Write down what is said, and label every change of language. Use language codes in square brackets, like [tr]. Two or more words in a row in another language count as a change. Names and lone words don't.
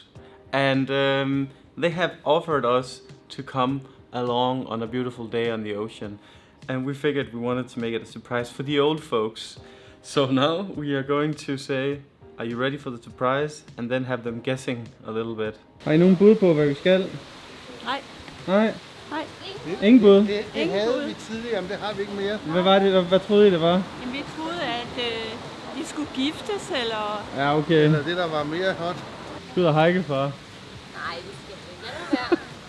[en] And they have offered us to come along on a beautiful day on the ocean. And we figured we wanted to make it a surprise for the old folks. So now we are going to say, are you ready for the surprise? And then have them guessing a little bit. [da] Har I nogen bud på, hvad vi skal? Nej. Nej? Nej. Ingen bud? Det havde vi tidligere, men det har vi ikke mere. Hvad var det? Hvad troede I, det var? Jamen, vi troede, at de skulle giftes, eller... Ja, okay. Eller det, der var mere hot. Skal ud og hike, far. Nej, det skal vi ikke.